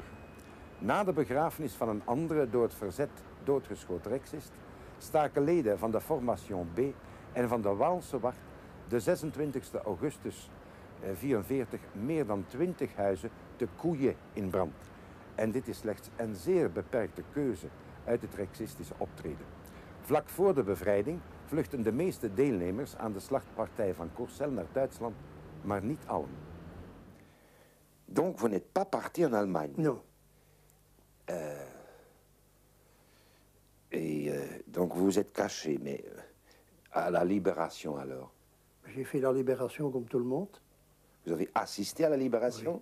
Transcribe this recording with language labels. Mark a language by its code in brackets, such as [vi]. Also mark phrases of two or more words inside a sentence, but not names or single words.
[nl] Na de begrafenis van een andere door het verzet doodgeschoten reksist staken leden van de Formation B en van de Waalse Wacht de 26 augustus 1944 meer dan 20 huizen te Koeien in brand. En dit is slechts een zeer beperkte keuze uit het Rexistische optreden. Vlak voor de bevrijding vluchten de meeste deelnemers aan de slachtpartij van Courcelles naar Duitsland, maar niet allen. [fr] Donc vous n'êtes pas parti en Allemagne? Non. Donc vous vous êtes caché, mais à la Libération alors? J'ai fait la Libération comme tout le monde. Vous avez assisté à la Libération?